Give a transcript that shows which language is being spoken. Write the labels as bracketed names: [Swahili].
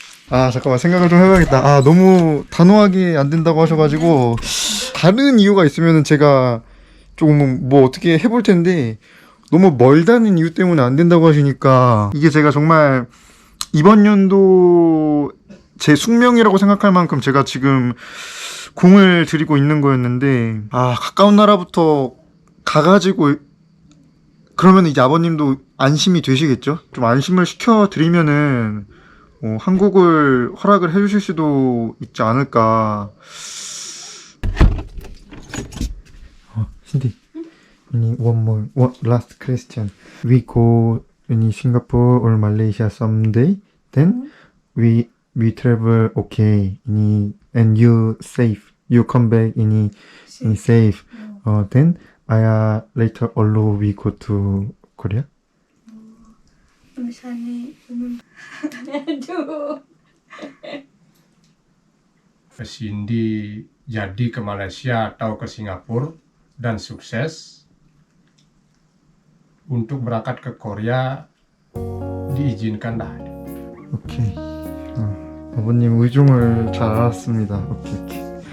[Korean] 아 잠깐만 생각을 좀 해봐야겠다. 아 너무 단호하게 안 된다고 하셔가지고 다른 이유가 있으면은 제가 조금 뭐 어떻게 해볼 텐데 너무 멀다는 이유 때문에 안 된다고 하시니까 이게 제가 정말 이번 연도 제 숙명이라고 생각할 만큼 제가 지금 공을 들이고 있는 거였는데 아 가까운 나라부터 가가지고 그러면 이제 아버님도 안심이 되시겠죠? 좀 안심을 시켜드리면은 한국을 허락을 해주실 수도 있지 않을까. [English] Cindy, one last question. We go in Singapore or Malaysia someday, then we travel okay, and you safe. You come back in safe. Then later alone we go to Korea. [Indonesian] Misalnya, aduh. Cindy jadi ke Malaysia atau ke Singapura dan sukses. Untuk berangkat ke Korea diizinkan dah. [Korean] 오케이. 아버님 의중을 잘 알았습니다. 오케이.